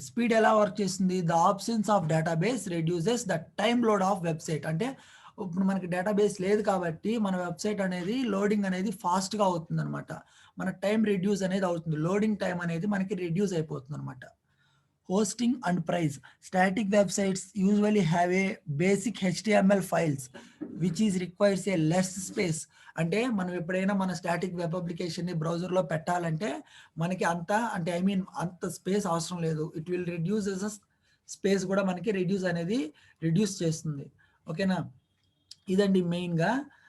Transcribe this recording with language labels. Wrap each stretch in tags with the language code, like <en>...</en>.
<te>Speed ఎలా work చేస్తుంది?</te> <en>The absence of database reduces the time load of website.</en> <te>అంటే ఇప్పుడు మనకి డేటాబేస్ లేదు కాబట్టి మన వెబ్‌సైట్ అనేది లోడింగ్ అనేది ఫాస్ట్‌గా అవుతుందనమాట. మన టైమ్ రెడ్యూస్ అనేది అవుతుంది. లోడింగ్ టైమ్ అనేది మనకి reduce అయిపోతుందనమాట.</te> <en>Hosting and price. Static websites usually have a basic HTML files which is requires a less space.</en> <te>అంటే మనం ఎప్పుడైనా మన స్టాటిక్ వెబ్ అప్లికేషన్‌ని బ్రౌజర్‌లో పెట్టాలంటే మనకి అంత స్పేస్ అవసరం లేదు.</te> <en>it will reduces</en> <te>స్పేస్ కూడా మనకి రెడ్యూస్ చేస్తుంది. ఓకేనా? ఇదండి మెయిన్‌గా.</te>